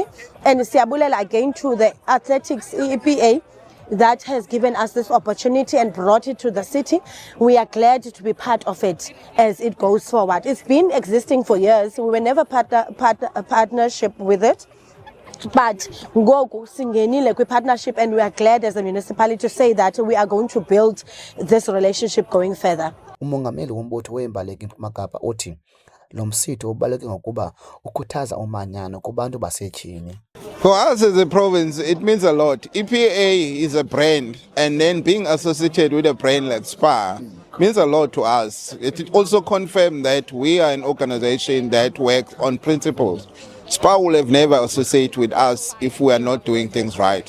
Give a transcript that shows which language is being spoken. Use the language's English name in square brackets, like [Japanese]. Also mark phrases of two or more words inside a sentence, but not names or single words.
[English] And siyabulela again to the athletics EPA that has given us this opportunity and brought it to the city. We are glad to be part of it as it goes forward. It's been existing for years. We were never partnership with it. But [Xhosa] ngoku singenile kwi-partnership, [English] and we are glad as a municipality to say that we are going to build this relationship going further. [Xhosa] Umongameli wombutho weembaleki eMpuma Kapa uthi lo msitho ubaluleke ngokuba ukhuthaza umanyano kubantu basetyhini. [English] For us as a province, it means a lot. EPA is a brand, and then being associated with a brand like SPA means a lot to us. It also confirms that we are an organization that works on principles. SPA will have never associated with us if we are not doing things right.